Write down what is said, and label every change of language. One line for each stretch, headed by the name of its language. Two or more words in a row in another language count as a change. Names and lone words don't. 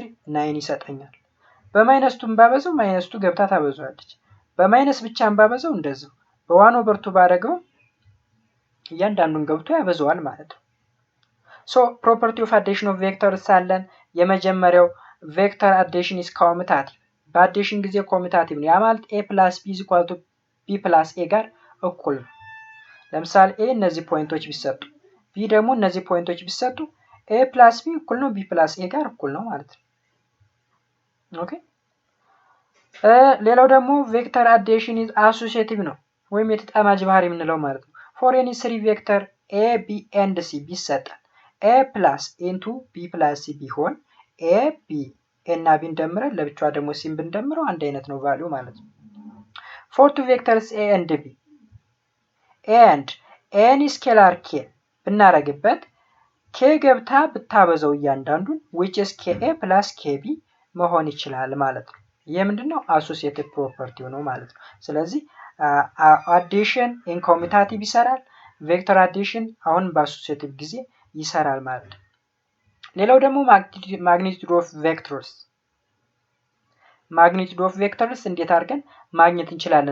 Amharic: 9 ይሰጠኛል። በማይነስቱን ባበዛው ማይነስቱ ገብታ ታበዛዋለች። በማይነስ ብቻን ባበዛው እንደዛው በ1/2 ባደረገው እያንዳንዱን ገብቶ ያበዛዋል ማለት ነው። ሶ
English: property of addition of vectors
Amharic: አለን። የመጀመሪያው
English: vector addition is commutative
Amharic: በአዲሽን ጊዜ ኮሚታቲቭ ነው። ያ ማለት a + b = b + a ጋር እኩል ነው። ለምሳሌ a እነዚህ ፖይንቶች ቢሰጡ b ደግሞ እነዚህ ፖይንቶች ቢሰጡ a + b እኩል ነው b + a ጋር እኩል ነው ማለት ነው። ኦኬ ሌላው ደግሞ
English: vector addition is associative
Amharic: ነው ወይም የተጣማጅ ባህሪ የምንለው ማለት ነው።
English: for any 3 vector
Amharic: a b and c ቢሰጠን a + b + c ቢሆን a b እና ቢን ደምረን ለብቻዋ ደግሞ ሲን ብንደምረው አንድ አይነት ነው ቫልዩ ማለት ነው።
English: for two vectors a and b and any scalar k
Amharic: ብናረግበት k ገብታ ብታበዛው እያንዳንዱን
English: which is ka + kb
Amharic: መሆን ይችላል ማለት ነው። ይሄ ምንድነው?
English: associative property
Amharic: ነው ማለት ነው። ስለዚህ
English: addition in commutative
Amharic: ይሰራል።
English: vector addition
Amharic: አሁን በአሶሲዬቲቭ ጊዜ ይሰራል ማለት ነው። ሌላው ደግሞ
English: magnitude of vectors
Amharic: እንዴት አድርገን ማግኘት እንችላለን?